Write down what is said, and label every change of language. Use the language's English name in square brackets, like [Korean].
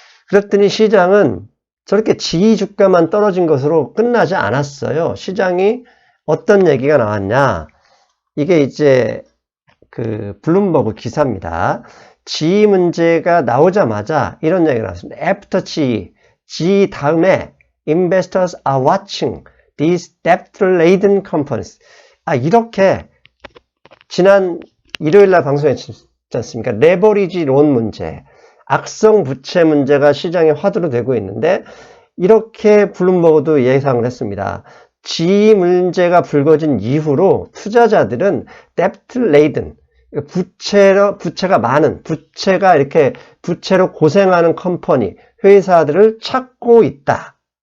[Korean] 그랬더니 시장은 저렇게 G 주가만 떨어진 것으로 끝나지 않았어요. 시장이 어떤 얘기가 나왔냐? 이게 이제 그 블룸버그 기사입니다. G 문제가 나오자마자 이런 얘기가 나왔습니다. [English] After G [Korean] 다음에 [English] investors are watching these debt-laden companies. [Korean] 이렇게 지난 일요일날 방송했지 않습니까? 레버리지 론 문제, 악성 부채 문제가 시장에 화두로 되고 있는데 이렇게 블룸버그도 예상을 했습니다. G 문제가 불거진 이후로 투자자들은 debt-laden, 부채가 많은, 부채로 고생하는 컴퍼니, 회사들을 찾고 있다.